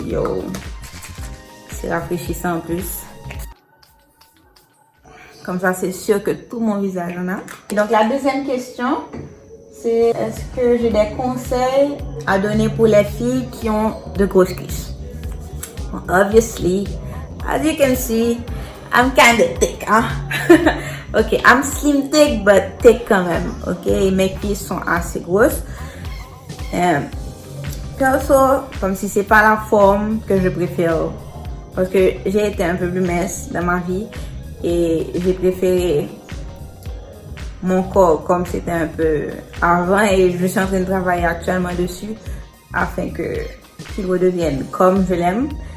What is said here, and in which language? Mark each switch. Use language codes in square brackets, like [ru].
[fr] Yo, c'est rafraîchissant en plus. Comme ça, c'est sûr que tout mon visage en a. Et donc la deuxième question, c'est: est-ce que j'ai des conseils à donner pour les filles qui ont de grosses cuisses? [en] Well, obviously, as you can see, I'm kind of thick, hein? Ok, I'm slim thick, but thick [fr] quand même. Ok, et mes cuisses sont assez grosses. Perso, comme si c'est pas la forme que je préfère, parce que j'ai été un peu plus mince dans ma vie et j'ai préféré mon corps comme c'était un peu avant, et je suis en train de travailler actuellement dessus afin qu'il redevienne comme je l'aime.